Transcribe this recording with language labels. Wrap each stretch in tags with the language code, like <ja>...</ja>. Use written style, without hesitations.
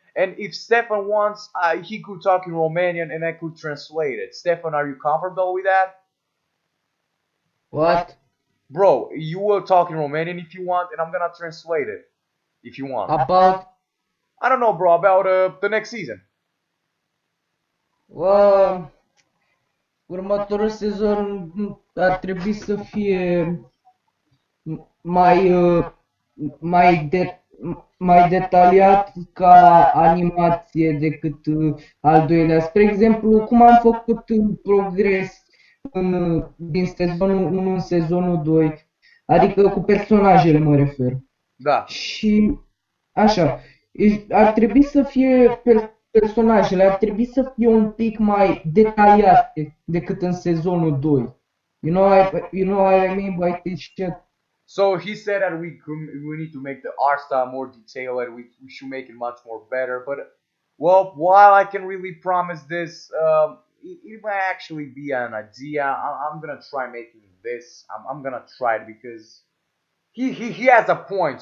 <en>And if Stefan wants, he could talk in Romanian and I could translate it. Stefan, are you comfortable with that? What? Bro, you will talk in Romanian if you want, and I'm gonna translate it if you want. About? I don't know, bro, about the next season.</en> <ro>Well, următorul sezon ar trebui să fie mai, mai, mai detaliat ca animație decât al doilea. Spre exemplu, cum am făcut progres din sezonul 1 în sezonul 2, adică cu personajele mă refer. Da. Și așa, ar trebui să fie personajele, ar trebui să fie un pic mai detaliate decât în sezonul 2.</ro> <en>You know what I mean by this shit? So he said that we need to make the art style more detailed, and we should make it much more better. But well, while I can really promise this, it might actually be an idea. I'm gonna try making this. I'm gonna try it, because he has a point.</en>